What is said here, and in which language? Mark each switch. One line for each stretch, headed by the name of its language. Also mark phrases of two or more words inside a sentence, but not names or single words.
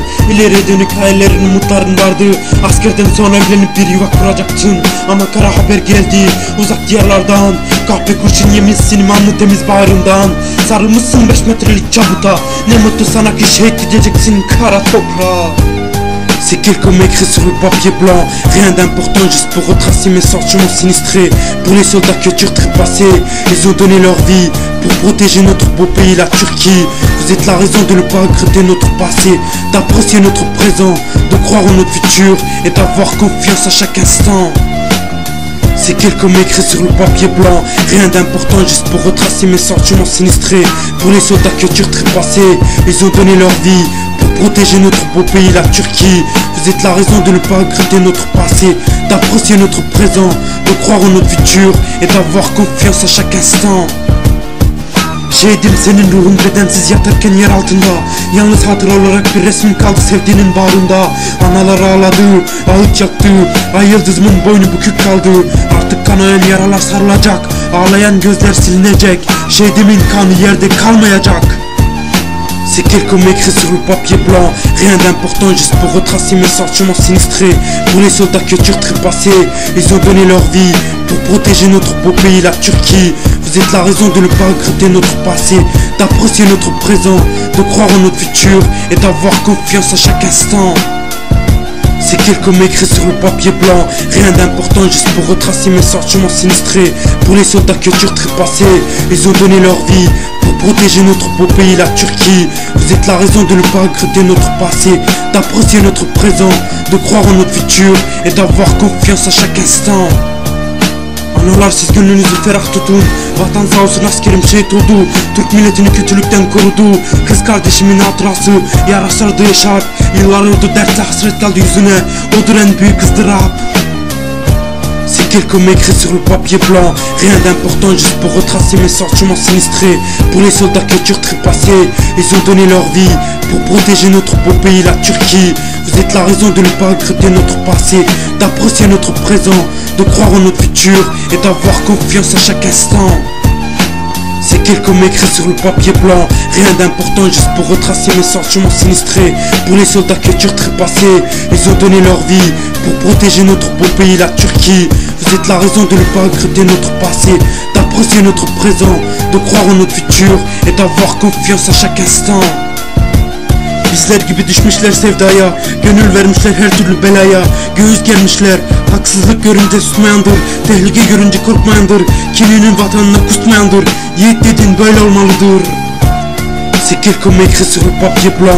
Turkish: İleri dönük hayallerin, umutların vardı. Askerden sonra evlenip bir yuva kuracaktın. Ama kara haber geldi uzak diyarlardan. Kahpe kurşun yemişsin imanlı temiz bağrından. Sarılmışsın 5 metrelik çabuta. Ne mutlu sana ki şehit gideceksin kara toprağa.
French: C'est quelques mots écrits sur le papier blanc. Rien d'important, juste pour retracer mes sentiments sinistrés. Pour les soldats que tu trépassés, ils ont donné leur vie pour protéger notre beau pays, la Turquie. Vous êtes la raison de ne pas regretter notre passé, d'apprécier notre présent, de croire en notre futur et d'avoir confiance à chaque instant. C'est quelques mots écrits sur le papier blanc. Rien d'important, juste pour retracer mes sentiments sinistrés. Pour les soldats que tu trépassés, ils ont donné leur vie pour protéger notre beau pays, la Turquie. Vous êtes la raison de ne pas regretter notre passé, d'apprécier notre présent, de croire en notre futur et d'avoir confiance à chaque instant.
Turkish: Şehidim senin ruhun bedensiz yatarken yer altında. Yalnız hatıra olarak bir resmin kaldı sevdiğinin bağrında. Analar ağladı, ağıt yaktı, ay yıldızımın boynu bükük kaldı. Artık kanayan yaralar sarılacak, ağlayan gözler silinecek. Şehidimin kanı yerde kalmayacak.
French: C'est quelques mots écrits sur le papier blanc. Rien d'important, juste pour retracer mes sentiments sinistrés. Pour les soldats que tu trépassés, ils ont donné leur vie pour protéger notre beau pays, la Turquie. Vous êtes la raison de ne pas regretter notre passé, d'apprécier notre présent, de croire en notre futur et d'avoir confiance à chaque instant. C'est quelques mots écrits sur le papier blanc. Rien d'important, juste pour retracer mes sentiments sinistrés. Pour les soldats que tu trépassés, ils ont donné leur vie pour protéger notre beau pays, la Turquie. Vous êtes la raison de ne pas regretter notre passé, d'apprécier notre présent, de croire en notre futur et d'avoir confiance à chaque instant.
Turkish: Analar siz gönlünüzü ferah tutun. Vatan sağ olsun, askerim şehit oldu. Türk milletini kötülükten korudu. Kız kardeşimin hatırası yara sardı yaşar. Yıllar oldu dertle hasret kaldı yüzüne. Odur en büyük ızdırap.
French: C'est quelques mots écrits sur le papier blanc. Rien d'important, juste pour retracer mes sentiments sinistrés. Pour les soldats que tu trépassés, ils ont donné leur vie pour protéger notre beau pays, la Turquie. Vous êtes la raison de ne pas regretter notre passé, d'apprécier notre présent, de croire en notre futur et d'avoir confiance à chaque instant. C'est quelques mots écrits sur le papier blanc. Rien d'important, juste pour retracer mes sentiments sinistrés. Pour les soldats que tu trépassés, ils ont donné leur vie pour protéger notre beau pays, la Turquie. Vous êtes la raison de ne pas regretter notre passé, d'apprécier notre présent, de croire en notre futur et d'avoir confiance à chaque instant.
Turkish: Bizler gibi düşmüşler sevdaya, gönül vermişler her türlü belaya. Göğüs germişler, haksızlık görünce susmayandır, tehlike görünce korkmayandır, kiminin vatanına kusmayandır. Yiğit dedin böyle olmalıdır.
French: C'est quelques mots écrits sur le papier blanc.